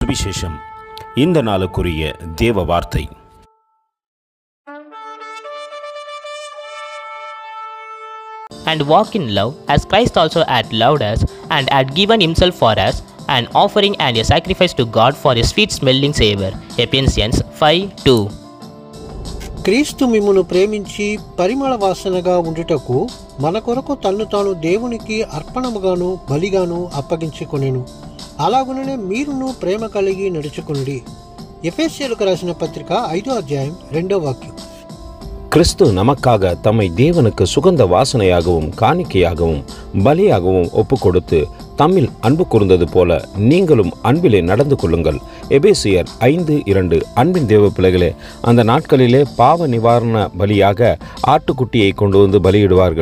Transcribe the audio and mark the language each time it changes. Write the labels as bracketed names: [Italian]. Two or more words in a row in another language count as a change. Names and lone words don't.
[Tamil] சுவிசேஷம். இந்த நாளுக்குரிய தேவ வார்த்தை. [English] And walk in love as Christ also had loved us and had given himself for us, an offering and a sacrifice to God for a sweet smelling savor. Ephesians 5:2. [Telugu] క్రీస్తు మిమ్మును ప్రేమించి పరిమళ వాసనగా ఉండుటకు మన కొరకు తన్ను తాను దేవునికి అర్పణముగాను బలిగాను అప్పగించుకొనెను. అలాగుననే మీరును ప్రేమ కలిగి నడుచుకొనుడి. ఎఫెసీయులకు రాసిన పత్రిక 5వ అధ్యాయం 2వ వాక్యం. [Tamil] கிறிஸ்து நமக்காக தம்மை தேவனுக்கு சுகந்த வாசனையாகவும் காணிக்கையாகவும் பலியாகவும் ஒப்பு கொடுத்து தம்மில் அன்பு கூர்ந்தது போல நீங்களும் அன்பிலே நடந்து கொள்ளுங்கள். எபேசியர் 5:2. அன்பின் தேவ பிள்ளைகளே, அந்த நாட்களிலே பாவ நிவாரண பலியாக ஆட்டுக்குட்டியை கொண்டு வந்து பலியிடுவார்கள்.